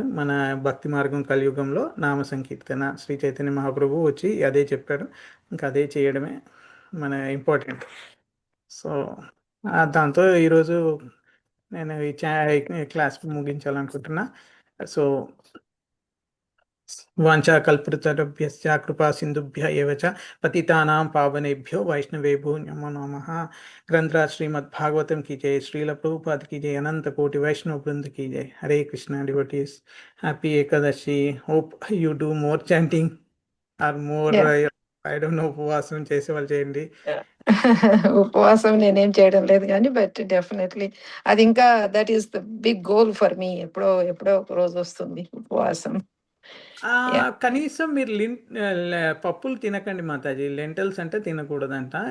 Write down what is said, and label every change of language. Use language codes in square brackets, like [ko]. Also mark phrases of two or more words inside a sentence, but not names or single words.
[te] మన భక్తి మార్గం కలియుగంలో నామ సంకీర్తన. శ్రీ చైతన్య మహాప్రభు వచ్చి అదే చెప్పాడు, ఇంకా అదే చేయడమే మన ఇంపార్టెంట్. సో దాంతో ఈరోజు నేను ఈ క్లాస్ ముగించాలనుకుంటున్నా. [sa] సో వాంఛా కల్పతరుభ్యశ్చ కృపా సింధుభ్య ఏవ చ పతితానాం పావనేభ్యో వైష్ణవేభ్యో నమో నమః. [hi] గ్రంథరాజ్ శ్రీమద్ భాగవతం की जय, श्रील प्रभुपाद की जय, अनंत कोटि वैष्णव वृंद की जय. [en] हरे कृष्णा devotees, happy Ekadashi. Hope you do more chanting or more Yeah. I don't know, [te] ఉపవాసం చేసే వాళ్ళు చేయండి. ఉపవాసం నేనేం చేయడం లేదు కానీ, [en] but definitely [te] అది ఇంకా [en] that is the big goal for me. [te] ఎప్పుడో ఎప్పుడో ఒక రోజు వస్తుంది ఉపవాసం. కనీసం మీరు పప్పులు తినకండి మాతాజీ. లెంటల్స్ అంటే తినకూడదంట.